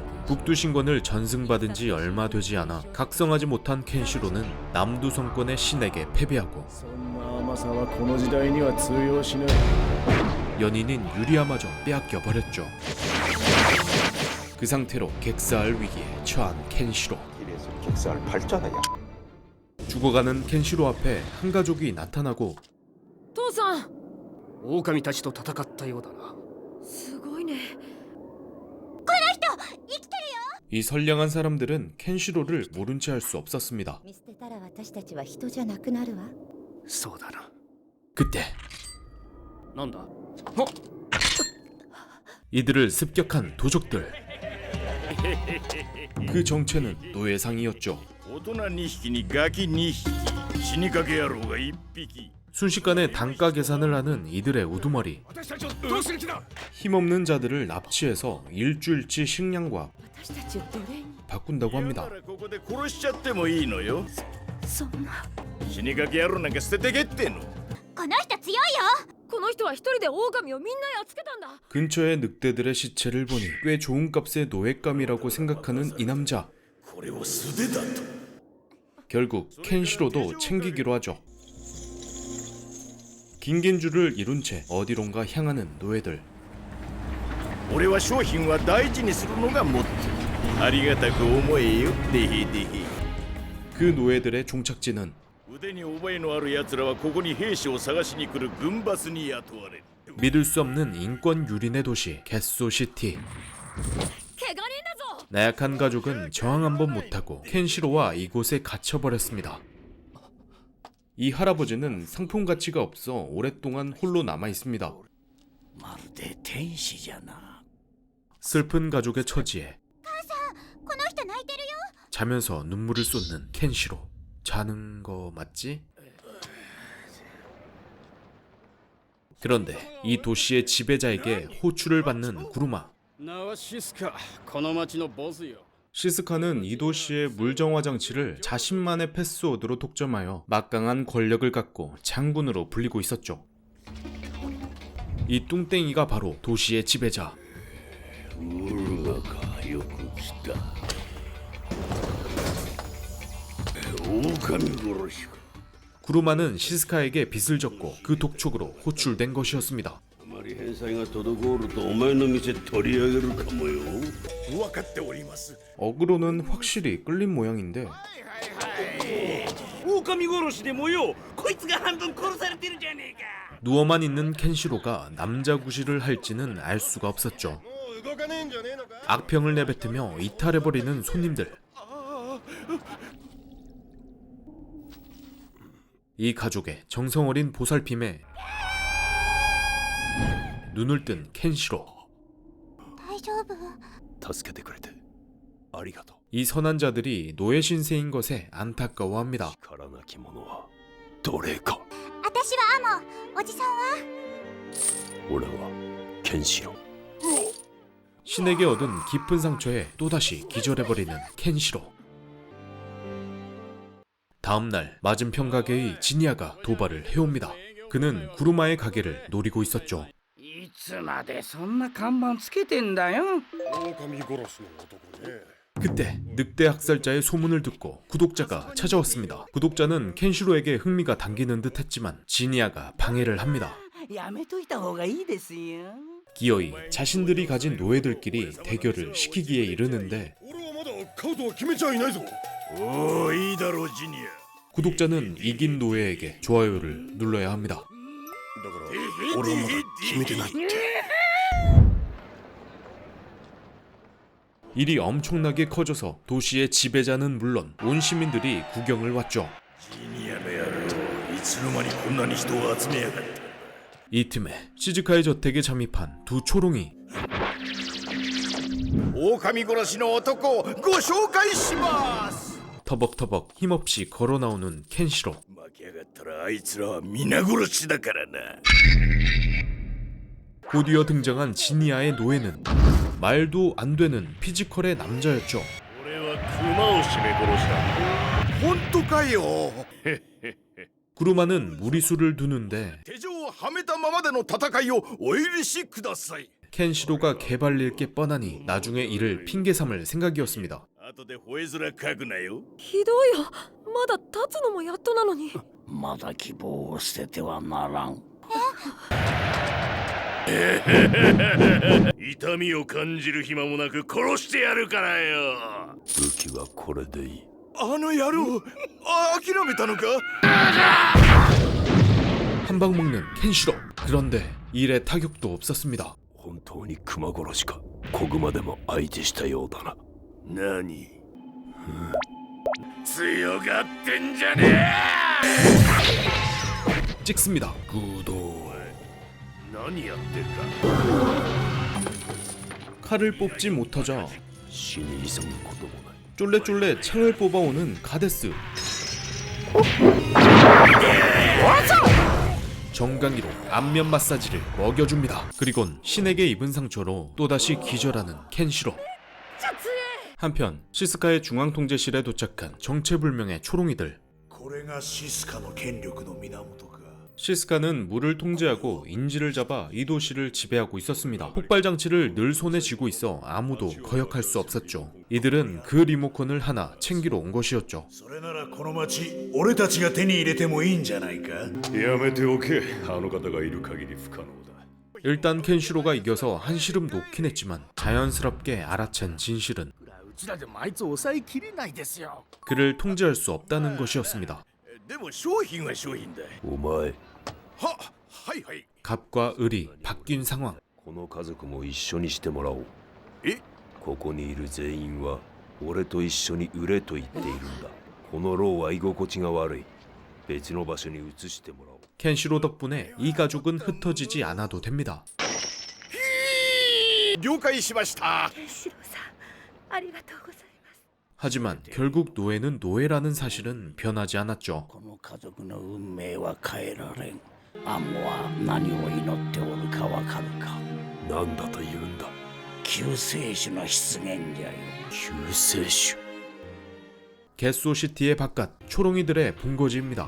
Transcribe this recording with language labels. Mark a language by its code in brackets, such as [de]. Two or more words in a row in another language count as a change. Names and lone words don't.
[ko] 북두신권을 전승받은 지 얼마 되지 않아 각성하지 못한 켄시로는 남두성권의 신에게 패배하고 연인인 유리아마저 빼앗겨버렸죠. 그 상태로 객사할 위기에 처한 켄시로. 이래서 객사할 팔자다. 죽어가는 켄시로 앞에 한 가족이 나타나고 [ja] 父さん狼たちと戦ったようだなすごいね [ko] 이 선량한 사람들은 켄시로를 모른 채 할 수 없었습니다. [ja] 見捨てたら私たちは人じゃなくなるわ。そうだな [ko] 그때 [ja] なんだ [ko] 이들을 습격한 도적들. 그 정체는 노예상이었죠. [ja] 大人2匹にガキ2匹死にかけ野郎が1匹 [ko] 순식간에 단가 계산을 하는 이들의 우두머리. 힘없는 자들을 납치해서 일주일치 식량과 [ja] 私たちを奴隷に。 [ko] 바꾼다고 [ja] な [ko] 합니다. [ja] らここで殺しちゃってもいいのよそんな。死にかけ野郎なんか捨ててけってんのこの人強いよ。この人は一人で狼をみんなやっつけたんだ [ko] 근처의 늑대들의 시체를 보니 꽤 좋은 값의 노예감이라고 생각하는 이 남자. [ja] これを素手だと [ko] 결국 켄시로도 챙기기로 하죠. 긴긴 줄을 이룬 채 어디론가 향하는 노예들. [ja] 俺は商品は大事にするのがモットーありがたく思えよデヘデヘ [ko] 그 노예들의 종착지는 [ja] 腕に覚えのある奴らはここに兵士を探しに来る軍バスに雇われる [ko] 믿을 수 없는 인권 유린의 도시 게소시티. [ja] 怪我人だぞ [ko] 나약한 가족은 저항 한번 못하고 켄시로와 이곳에 갇혀버렸습니다. 이 할아버지는 상품 가치가 없어 오랫동안 홀로 남아있습니다. [ja] まるで天使じゃな [ko] 슬픈 가족의 처지에 [ja] この人泣いてるよ。 [ko] 자면서 눈물을 쏟는 켄시로. 자는 거 맞지? 그런데 이 도시의 지배자에게 호출을 받는 구루마. [ja] 名はシスカこの町のボスよ [ko] 시스카는 이 도시의 물정화 장치를 자신만의 패스워드로 독점하여 막강한 권력을 갖고 장군으로 불리고 있었죠. 이 뚱땡이가 바로 도시의 지배자. [ja] ウルガかよく来た狼殺しか [ko] 구루마는 시스카에게 빚을 졌고 그 독촉으로 호출된 것이었습니다. [ja] あまり返済が滞るとお前の店取り上げるかもよ分かっております [ko] 어그로는 확실히 끌린 모양인데 [ja] 狼殺しでもよこいつが半分殺されてるじゃねえか [ko] 누워만 있는 켄시로가 남자 구실을 할지는 알 수가 없었죠. 악평을 내뱉으며 이탈해버리는 손님들. 이 가족의 정성어린 보살핌에 눈을 뜬 켄시로. [ja] 大丈夫。助けてくれてありがとう [ko] 이 선한 자들이 노예 신세인 것에 안타까워합니다. [ja] 力なき者は奴隷か私はアモ。おじさんは。俺はケンシロウ [ko] 신에게 얻은 깊은 상처에 또다시 기절해버리는 켄시로. 다음날 맞은편 가게의 지니아가 도발을 해옵니다. 그는 구루마의 가게를 노리고 있었죠. [ja] いつまでそんな看板つけてんだよ [ko] 그때 늑대 학살자의 소문을 듣고 구독자가 찾아왔습니다. 구독자는 켄시로에게 흥미가 당기는 듯 했지만 지니아가 방해를 합니다. [ja] やめといた方がいいですよ [ko] 기어이 자신들이 가진 노예들끼리 대결을 시키기에 이르는데 [ja] 俺はまだカードは決めちゃいないぞおおいいだろうジニア [ko] 구독자는 이긴 노예에게 좋아요를 눌러야 합니다. [ja] だから俺はまだ決めてないって [ko] 일이 엄청나게 커져서 도시의 지배자는 물론 온 시민들이 구경을 왔죠. [ja] ジニアの野郎いつつの間にこんなに人を集めやがった。 [ko] 이 틈에 시즈카의 저택에 잠입한 두 초롱이 [ja] 狼殺しの男をご紹介します。 [ko] 터벅터벅 힘없이 걸어 나오는 켄시로. [ja] 負けやがったらあいつらは皆殺しだからな。 [ko] 곧이어 등장한 지니아의 노예는 말도 안 되는 피지컬의 남자였죠. [ja] 俺は熊を絞め殺した。本当かよ。 [ko] 구루마는 무리수를 두는데 [ja] 手錠をはめたままでの戦いをお許しください。 [ko] 켄시로가 개발릴 게 뻔하니 나중에 이를 핑계 삼을 생각이었습니다. [ja] 後で吠え面書くなよ。ひどいよ。まだ立つのもやっとなのに。まだ希望を捨ててはならん。痛みを感じる暇もなく殺してやるからよ。武器はこれでいい。あの野郎、諦めたのか？ [ko] 한 방 먹는 켄시로. 그런데 일에 타격도 없었습니다. [ja] 本当に熊殺しか。子熊でも相手したようだな。何？強がってんじゃねえ。 [ko] 찍습니다. [ja] 空洞。何やってんだ。 [ko] 칼을 뽑지 못하자 [ja] 死に急ぐこともない。 [ko] 쫄래쫄래 창을 뽑아오는 가데스. 정강이로 안면 마사지를 먹여줍니다. 그리곤 신에게 입은 상처로 또다시 기절하는 켄시로. 한편 시스카의 중앙통제실에 도착한 정체불명의 초롱이들. [ja] これがシスカの権力の源か。 [ko] 시스카는 물을 통제하고 인지를 잡아 이 도시를 지배하고 있었습니다. 폭발 장치를 늘 손에 쥐고 있어 아무도 거역할 수 없었죠. 이들은 그 리모컨을 하나 챙기러 온 것이었죠. [ja] それならこの町、俺たちが手に入れてもいいんじゃないか。やめておけ。あの方がいる限り不可能だ。 [ko] 일단 켄시로가 이겨서 한시름 놓긴 했지만 자연스럽게 알아챈 진실은 [ja] うちらでもあいつを抑えきれないですよ。 [ko] 그를 통제할 수 없다는 것이었습니다. [ja] でも商品は商品だ。お前。はいはい。 [ko] 갑과 을이 바뀐 상황. [ja] この家族も一緒にしてもらおう。え？ここにいる全員は俺と一緒に売れと言っているんだ。この牢は居心地が悪い。別の場所に移してもらおう。 [ko] 켄시로 덕분에 이 가족은 흩어지지 않아도 됩니다. [ja] 了解しました。ケンシロウさん、ありがとうございます。 [ko] 하지만 결국 노예는 노예라는 사실은 변하지 않았죠. [ja] この家族の運命は変えられん。アンモは何を祈っておるかわかるか。なんだと言うんだ。救世主の出現じゃよ。救世主。 [ko] 게소시티의 바깥 초롱이들의 본거지입니다.